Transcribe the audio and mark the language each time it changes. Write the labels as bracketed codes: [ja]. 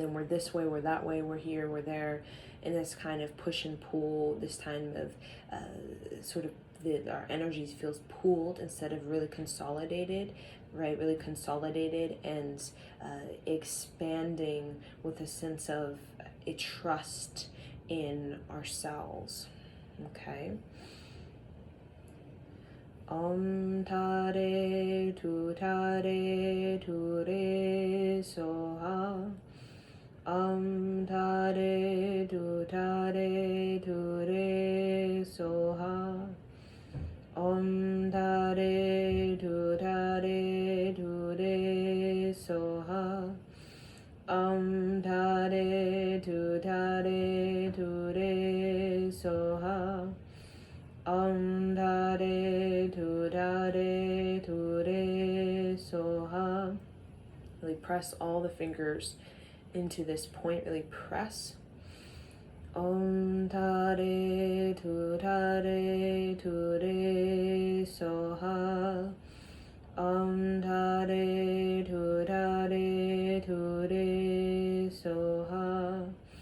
[en] And then we're this way, we're that way, we're here, we're there, and this kind of push and pull, this time of sort of our energies feels pooled instead of really consolidated, right? Really consolidated and expanding with a sense of a trust in ourselves, okay? [sa] Om Tare Tu Tare Tu Re Soha. Om Tare Tu Tare Tu Re Soha. Om Tare Tu Tare Tu Re Soha. Om Tare Tu Tare Tu Re Soha. Om Tare Tu Tare Tu Re Soha. [en] Really press all the fingers into this point. Really press. [sa] Om Tare Tu Tare Tu Re Soha. Om Tare Tu Tare Tu Re Soha.